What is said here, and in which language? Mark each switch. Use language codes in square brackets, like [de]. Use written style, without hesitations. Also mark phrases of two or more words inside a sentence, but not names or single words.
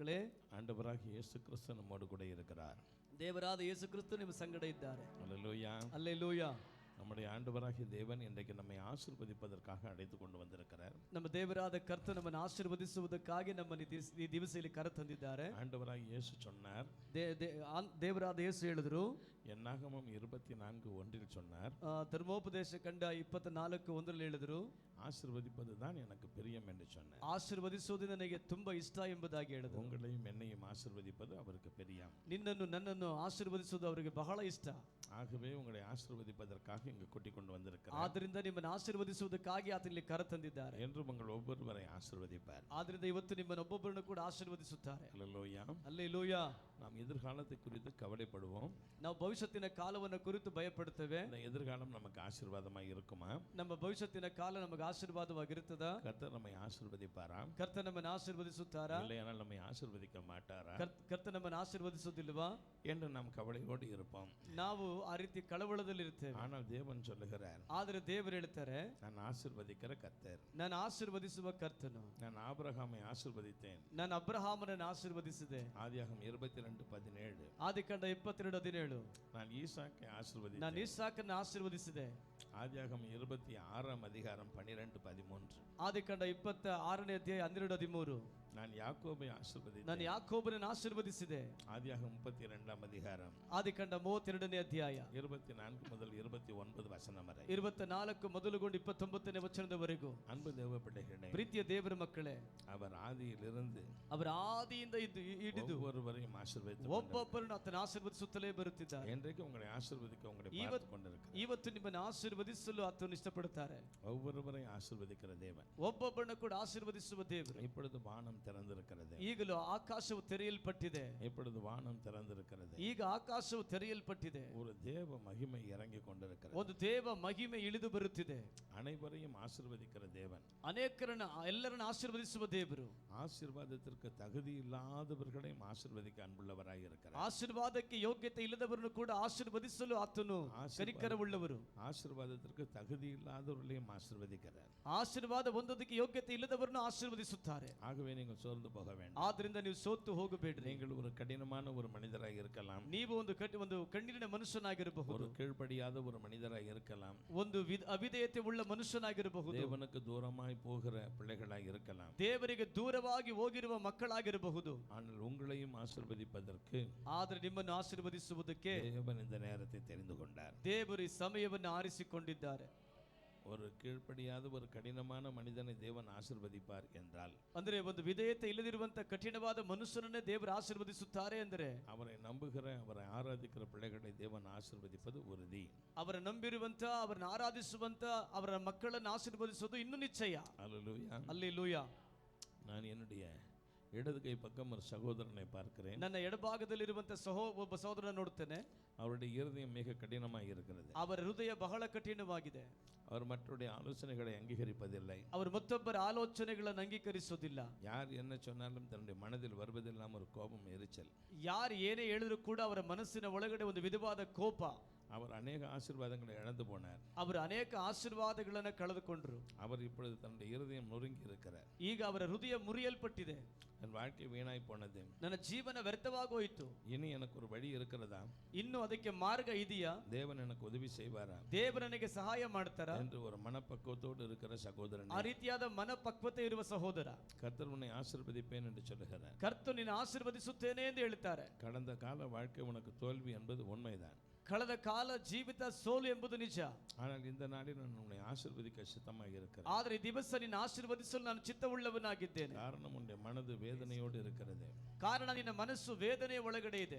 [kn] ಮಕ್ಕಳೇ, [ta] ஆண்டவராகிய இயேசு கிறிஸ்து நம்மோடு கூட இருக்கிறார். [kn] ದೇವರಾದ ಯೇಸು ಕ್ರಿಸ್ತ ನಿಮ್ಮ ಸಂಗಡ ಇದ್ದಾರೆ. [ta] அல்லேலூயா. அல்லேலೂಯಾ. நம்முடைய ஆண்டவராகிய தேவன் இன்றைக்கு நம்மை ஆசீர்வதிப்பதற்காக அழைத்து கொண்டு வந்திருக்கிறார். [kn] ನಮ್ಮ ದೇವರಾದ ಕರ್ತ ನಮ್ಮನ್ನು ಆಶೀರ್ವದಿಸುವುದಕ್ಕಾಗಿ ನಮ್ಮನ್ನು ಈ ದಿವಸದಲ್ಲಿ ಕರೆ ತಂದಿದ್ದಾರೆ. [ta] ஆண்டவராகிய இயேசு சொன்னார், [kn] ದೇವರಾದ ಯೇಸು ಹೇಳಿದರು, [ta] என்னாகமம் 24:1 சொன்னார், [kn] ಧರ್ಮೋಪದೇಶ ಕಂಡ 24:1 ಹೇಳಿದರು, [ta] ஆசீர்வதிப்பது தான் எனக்கு பிரியம் என்று சொன்னார். [kn] ಆಶೀರ್ವದಿಸುವುದು ನನಗೆ ತುಂಬಾ ಇಷ್ಟ ಎಂಬುದಾಗಿ ಹೇಳಿದರು. [ta] உங்களையும் என்னையும் ஆசீர்வதிப்பது அவருக்கு பிரியம். [kn] ನಿನ್ನನ್ನು ನನ್ನನ್ನು ಆಶೀರ್ವದಿಸುವುದು ಅವರಿಗೆ ಬಹಳ ಇಷ್ಟ. [ta] ஆகவே உங்களை ஆசீர்வதிப்பதற்காக இங்கு கூட்டிக் கொண்டு வந்திருக்கிறார். [kn] ಆದ್ದರಿಂದ ನಿಮ್ಮನ್ನು ಆಶೀರ್ವದಿಸುವುದಕ್ಕಾಗಿ ಆತನಲ್ಲಿ ಕರೆ ತಂದಿದ್ದಾರೆ. [ta] என்று உங்கள் ஒவ்வொருவரை ஆசீர்வதிப்பார். [kn] ಆದ್ದರಿಂದ ಇವತ್ತು ನಿಮ್ಮನ್ನು ಒಬ್ಬೊಬ್ಬರನ್ನು ಕೂಡ ಆಶೀರ್ವದಿಸುತ್ತಾರೆ. [ta] அல்லேலூயா. அல்லேலೂಯಾ. நாம் எதிர்காலத்தை குறித்து கவலைப்படுவோம். [kn] ನಾವು ಭವಿಷ್ಯತ್ತಿನ ಕಾಲವನ್ನು ಕುರಿತು ಭಯಪಡುತ್ತೇವೆ. [ta] இந்த எதிர்காலம் நமக்கு ஆசீர்வாதமாக இருக்குமா? [kn] ನಮ್ಮ ಭವಿಷ್ಯತ್ತಿನ ಕಾಲ ನಮಗೆ ಆಶೀರ್ವಾದವಾಗಿರುತ್ತದಾ? [ta] கர்த்தர் நம்மை ஆசீர்வதிப்பாரா? [kn] ಕರ್ತ ನಮ್ಮನ್ನು ಆಶೀರ್ವದಿಸುತ್ತಾರಾ? [ta] இல்லையானால் நம்மை ஆசீர்வதிக்க மாட்டாரா [kn] ಕರ್ತ ನಮ್ಮನ್ನು ಆಶೀರ್ವದಿಸುವುದಿಲ್ವಾ [ta] என்று நாம் கவலையோடு இருப்போம். [kn] ನಾವು ಆ ರೀತಿ ಕಳವಳದಲ್ಲಿ ಇರ್ತೇವೆ. [ta] ஆனால் தேவன் சொல்லுகிறார், [kn] ಆದರೆ ದೇವರು ಹೇಳ್ತಾರೆ, [ta] நான் ஆசீர்வதிக்கிற கர்த்தர், [kn] ನಾನು ಆಶೀರ್ವದಿಸುವ ಕರ್ತನು. [ta] நான் ஆபிரகாமை ஆசீர்வதித்தேன். [kn] ನಾನು ಅಬ್ರಹಾಮನನ್ನು ಆಶೀರ್ವದಿಸಿದೆ. [ta] ஆதியாகமம் 22:17. [kn] ಆದಿಕಾಂಡ 22:17. [ta] நான் ஈசாக்கை ஆசீர்வதித்தேன். [kn] ನಾನು ಇಸಾಕನ್ನು ಆಶೀರ್ವದಿಸಿದೆ. [ta] ஆதியாகமம் 26:12-13. [kn] ಆದಿಕಾಂಡ 26:12-13. [ta] நான் யாக்கோபை ஆசீர்வதித்தேன். [kn] ನಾನು ಯಾಕೋಬನನ್ನು ಆಶೀರ್ವದಿಸಿದೆ. [ta] ஆதியாகமம் 32:2. [kn] ಆದಿಕಾಂಡ 32ನೇ ಅಧ್ಯಾಯ 24-29 ವಚನ வரை. 24 ಮೊದಲುಗೊಂಡು 29ನೇ ವಚನದವರೆಗೂ. [ta] அன்பு தேவ பிள்ளைகளே, [kn] ಪ್ರೀತಿಯ ದೇವರ ಮಕ್ಕಳೇ, [ta] அவர் ಆದಿயிலிருந்து [kn] ಅವರ ಆದಿಯಿಂದ ಹಿಡಿದು [ta] ஒவ்வொருவரையும் ஆசீர்வதித்து [kn] ಒಬ್ಬೊಬ್ಬರನ್ನು ಆತನ ಆಶೀರ್ವದಿಸುತ್ತಲೇ ಬರುತ್ತಿದ್ದಾರೆ. [ta] இன்றைக்கு உங்களை ஆசீர்வதிக்க உங்களை பார்த்து கொண்டிருக்கிறார். [kn] ಇವತ್ತು ನಿಮ್ಮನ್ನು ಆಶೀರ್ವದಿಸಲು ಆತನು ಇಷ್ಟಪಡುತ್ತಾರೆ. [ta] ஒவ்வொருவரையும் ஆசீர்வதிக்கிற தேவன், [kn] ಒಬ್ಬೊಬ್ಬರನ್ನು ಕೂಡ ಆಶೀರ್ವದಿಸುವ ದೇವರು. [ta] இப்பொழுது வானம் திறந்திருக்கிறது. [kn] ಈಗಲೂ ಆಕಾಶವು ತೆರೆಯಲ್ಪಟ್ಟಿದೆ. [ta] இப்பொழுது வானம் திறந்திருக்கிறது. [kn] ಈಗ ಆಕಾಶವು ತೆರೆಯಲ್ಪಟ್ಟಿದೆ. [ta] ஒரு தேவ மகிமை இறங்கி கொண்டிருக்கிறது. [kn] ಒಂದು ದೇವ ಮಹಿಮೆ ಇಳಿದು ಬರುತ್ತಿದೆ. [ta] அனைவரையும் ஆசீர்வதிக்கிற தேவன், [kn] ಎಲ್ಲರನ್ನು ಆಶೀರ್ವದಿಸುವ ದೇವರು. [ta] ஆசீர்வாதத்திற்கு தகுதி இல்லாதவர்களையும் ஆசீர்வதிக்க அன்புள்ளவராய் இருக்கிறார். [kn] ಆಶೀರ್ವಾದಕ್ಕೆ ಯೋಗ್ಯತೆ ಇಲ್ಲದವರನ್ನು ಕೂಡ ಆಶೀರ್ವದಿಸಲು ಆತನು ಕನಿಕರವುಳ್ಳವರು. [ta] ஆசீர்வாதத்திற்கு தகுதி இல்லாதவர்களையும் ஆசீர்வதிக்கிறார். [kn] ಆಶೀರ್ವಾದ ಹೊಂದೋದಕ್ಕೆ ಯೋಗ್ಯತೆ ಇಲ್ಲದವರನ್ನು ಆಶೀರ್ವದಿಸುತ್ತಾರೆ. [ta] ஆகவே நீங்கள் சோர்ந்து போக வேண்டாம். [kn] ಆದ್ರಿಂದ ನೀವು ಸೋತು ಹೋಗಬೇಡ್ರಿ. [ta] நீங்கள் ஒரு கடினமான ஒரு மனிதராய் இருக்கலாம். [kn] ನೀವು ಒಂದು ಕಣ್ಣಿನ ಮನುಷ್ಯನಾಗಿರಬಹುದು. [ta] ஒரு கீழ்ப்படியாத ஒரு மனிதராய் இருக்கலாம். [kn] ಒಂದು ಅವಿಧೇಯತೆ ಉಳ್ಳ ಮನುಷ್ಯನಾಗಿರಬಹುದು. [ta] தேவனுக்கு தூரமாய் போகிற பிள்ளைகளாய் இருக்கலாம். [kn] ದೇವರಿಗೆ ದೂರವಾಗಿ ಹೋಗಿರುವ ಮಕ್ಕಳಾಗಿರಬಹುದು. [ta] ஆனால் உங்களையும் ஆசீர்வதிப்பதற்கு, [kn] ಆದರೆ ನಿಮ್ಮನ್ನು ಆಶೀರ್ವದಿಸುವುದಕ್ಕೆ [ta] தேவன் இந்த நேரத்தை தெரிந்து கொண்டார். [kn] ದೇವರು ಈ ಸಮಯವನ್ನು ಆರಿಸಿಕೊಂಡಿದ್ದಾರೆ. [ta] ஒரு கீழ்ப்படியாத ஒரு கடினமான மனிதனை தேவன் ஆசீர்வதிப்பார் என்றால், [kn] ಅಂದ್ರೆ ಒಂದು ವಿಧೇಯತೆ ಇಲ್ಲದಿರುವಂತ ಕಠಿಣವಾದ ಮನುಷ್ಯನನ್ನೇ ದೇವರು ಆಶೀರ್ವದಿಸುತ್ತಾರೆ ಅಂದರೆ, [ta] அவரை நம்புகிற அவரை ஆராதிக்கிற பிள்ளைகளை தேவன் ஆசீர்வதிப்பது உறுதி. [kn] ಅವರ ನಂಬಿರುವಂತ ಅವರನ್ನು ಆರಾಧಿಸುವಂತ ಅವರ ಮಕ್ಕಳನ್ನು ಆಶೀರ್ವದಿಸುವುದು ಇನ್ನೂ ನಿಶ್ಚಯ. [ta] அல்லேலூயா. அல்லேலூயா. நான் என்னுடைய இடது கை பக்கம் ஒரு சகோதரனை பார்க்கிறேன். [kn] ನನ್ನ ಎಡಭಾಗದಲ್ಲಿರುವಂತ ಒಬ್ಬ ಸಹೋದರನ ನೋಡುತ್ತೇನೆ. [ta] அவருடைய இருதயம் மிக கடினமாக இருக்கிறது. [kn] ಅವರ ಹೃದಯ ಬಹಳ ಕಠಿಣವಾಗಿದೆ. [ta] அவர் மற்றவருடைய ஆலோசனைகளை அங்கீகரிப்பதில்லை. [kn] ಅವರು ಮತ್ತೊಬ್ಬರ ಆಲೋಚನೆಗಳನ್ನು ಅಂಗೀಕರಿಸೋದಿಲ್ಲ. [ta] யார் என்ன சொன்னாலும் தன்னுடைய மனதில் வருவதெல்லாம் ஒரு கோபம், எரிச்சல். [kn] ಯಾರು ಏನೇ ಹೇಳಿದ್ರು ಕೂಡ ಅವರ ಮನಸ್ಸಿನ ಒಳಗಡೆ ಒಂದು ವಿಧವಾದ ಕೋಪ. [ta] அவர் அநேக ஆசீர்வாதங்களை இழந்து போனார். [kn] ಅವರು ಅನೇಕ ಆಶೀರ್ವಾದಗಳನ್ನು ಕಳೆದುಕೊಂಡರು. [ta] அவர் இப்பொழுது தன்னுடைய இருதயம் நொறுங்கி இருக்கிறார். [kn] ಈಗ ಅವರ ಹೃದಯ ಮುರಿಯಲ್ಪಟ್ಟಿದೆ. [ta] என் வாழ்க்கை வீணாய் போனது, [kn] ನನ್ನ ಜೀವನ ವ್ಯರ್ಥವಾಗೋಯಿತು. [ta] இனி எனக்கு ஒரு வழி இருக்கிறதா? [kn] ಇನ್ನು ಅದಕ್ಕೆ ಮಾರ್ಗ ಇದೆಯಾ? [ta] தேவன் எனக்கு உதவி செய்வாரா? [kn] ದೇವರು ನನಗೆ ಸಹಾಯ ಮಾಡ್ತಾರಾ [ta] என்று ஒரு மனப்பக்குவத்தோடு இருக்கிற சகோதரன், [kn] ಆ ರೀತಿಯಾದ ಮನಪಕ್ವತೆ ಇರುವ ಸಹೋದರ, [ta] கர்த்தர் உன்னை ஆசீர்வதிப்பேன் என்று சொல்லுகிறார். [kn] ಕರ್ತನು ನಿನ್ನ ಆಶೀರ್ವದಿಸುತ್ತೇನೆ ಎಂದು ಹೇಳ್ತಾರೆ. [ta] கடந்த கால வாழ்க்கை உனக்கு தோல்வி என்பது உண்மைதான். [kn] ಕಳೆದ ಕಾಲ ಜೀವಿತ ಸೋಲು ಎಂಬುದು ನಿಜ. [ta] ஆனால் இந்த நாளில் நான் உன்னை ஆசீர்வதிக்க சித்தமாக இருக்கிறேன். [kn] ಆದರೆ ಈ ದಿವಸ ನಿನ್ನ ಆಶೀರ್ವದಿಸಲು ನಾನು ಚಿತ್ತವುಳ್ಳವನಾಗಿದ್ದೇನೆ. [ta] காரணம் உன்னுடைய மனது வேதனையோடு இருக்கிறது. [kn] ಕಾರಣ ನಿನ್ನ ಮನಸ್ಸು ವೇದನೆ ಒಳಗಡೆ ಇದೆ.